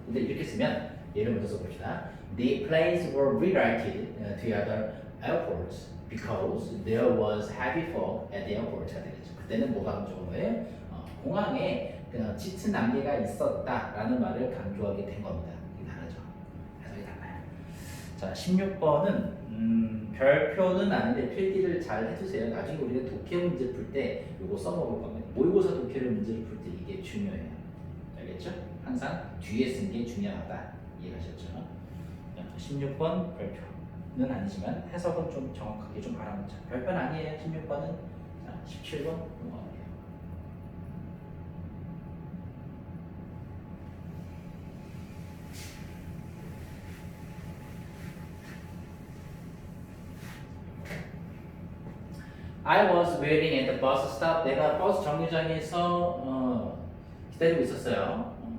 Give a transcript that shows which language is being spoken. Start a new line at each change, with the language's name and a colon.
Korean: 근데 이렇게 쓰면 예를 먼저 써봅시다.
English: The planes were redirected to other airports because there was heavy fog at the airport.
Korean: 그때는 뭐가 강조한 거예요? 공항에 짙은 안개가 있었다라는 말을 강조하게 된 겁니다. 이게 다르죠. 해석이 달라요. 자, 16번은 별표는 아닌데 필기를 잘 해주세요. 나중에 우리가 독해 문제 풀 때 이거 써먹을 겁니다. 모의고사 독해를 문제를 풀 때 이게 중요해요. 알겠죠? 항상 뒤에 쓴 게 중요하다. 이해하셨죠? 자, 16번 별표. 아니지만 해석은 좀 정확하게 좀 알아놓자. 별표는 아니에요. 16번은. 자, 17번 넘어갈게요.
English: I was waiting at the bus stop.
Korean: 내가 버스 정류장에서 기다리고 있었어요.